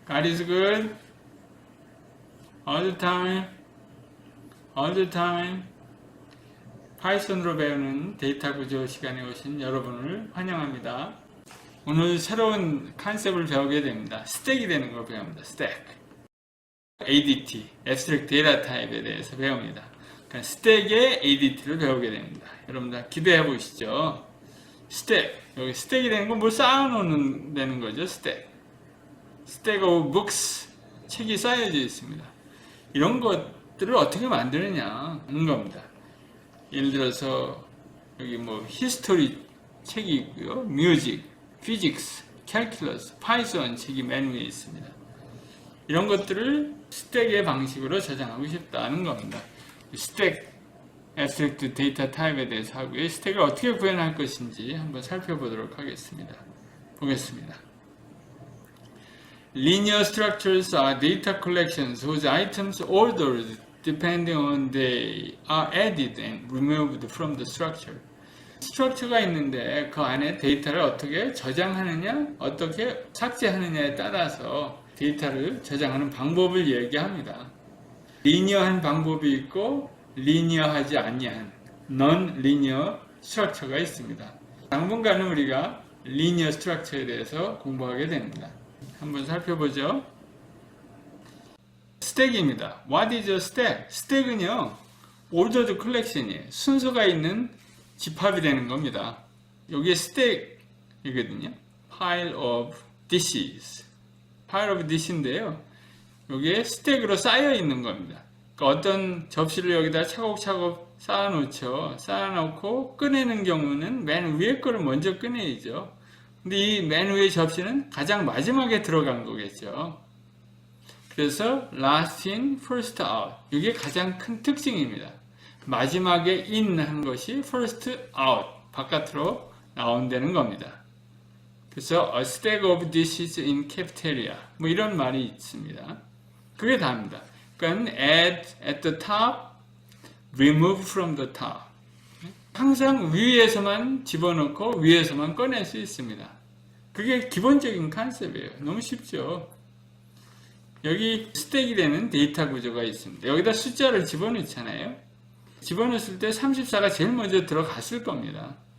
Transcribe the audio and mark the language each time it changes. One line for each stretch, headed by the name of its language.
English: God is good all the time, all the time.
Korean: 파이썬으로 배우는 데이터 구조 시간에 오신 여러분을 환영합니다. 오늘 새로운 컨셉을 배우게 됩니다. 스택이 되는 걸 배웁니다. 스택. ADT, Abstract Data Type에 대해서 배웁니다. 그러니까 스택의 ADT를 배우게 됩니다. 여러분들 기대해 보시죠. 스택. 여기 스택이 되는 건 뭘 쌓아놓는 되는 거죠. 스택.
English: Stack of books,
Korean: 책이 쌓여져 있습니다. 이런 것들을 어떻게 만드느냐 하는 겁니다. 예를 들어서 여기 뭐 히스토리 책이 있고요, 뮤직, 피직스, 캘큘러스, 파이썬 책이 맨 위에 있습니다. 이런 것들을 스택의 방식으로 저장하고 싶다는 겁니다. 스택, Abstract Data Type에 대해서 하고요. 스택을 어떻게 구현할 것인지 한번 살펴보도록 하겠습니다. 보겠습니다.
English: Linear structures are data collections whose items ordered depending on they are added and removed from the structure.
Korean: 스트럭처가 있는데 그 안에 데이터를 어떻게 저장하느냐, 어떻게 삭제하느냐에 따라서 데이터를 저장하는 방법을 얘기합니다. 리니어한 방법이 있고 리니어하지 아니한 non-linear 스트럭처가 있습니다. 당분간은 우리가 리니어 스트럭처에 대해서 공부하게 됩니다. 한번 살펴보죠. 스택입니다.
English: What is a stack?
Korean: 스택은요,
English: ordered collection
Korean: 이에요. 순서가 있는 집합이 되는 겁니다. 여기에 스택이거든요.
English: Pile of dishes. Pile of dish
Korean: 인데요. 여기에 스택으로 쌓여 있는 겁니다. 그러니까 어떤 접시를 여기다 차곡차곡 쌓아놓죠. 쌓아놓고 꺼내는 경우는 맨 위에 거를 먼저 꺼내야죠. 근데 이 맨 위의 접시는 가장 마지막에 들어간 거겠죠.
English: 그래서 last in, first out.
Korean: 이게 가장 큰 특징입니다. 마지막에 in 한 것이
English: first out,
Korean: 바깥으로 나온다는 겁니다.
English: 그래서 a stack of dishes in cafeteria.
Korean: 뭐 이런 말이 있습니다. 그게 다입니다.
English: 그러니까 add at the top, remove from the top.
Korean: 항상 위에서만 집어넣고 위에서만 꺼낼 수 있습니다. 그게 기본적인 컨셉이에요. 너무 쉽죠? 여기 스택이 되는 데이터 구조가 있습니다. 여기다 숫자를 집어넣잖아요. 집어넣었을 때 34가 제일 먼저 들어갔을 겁니다.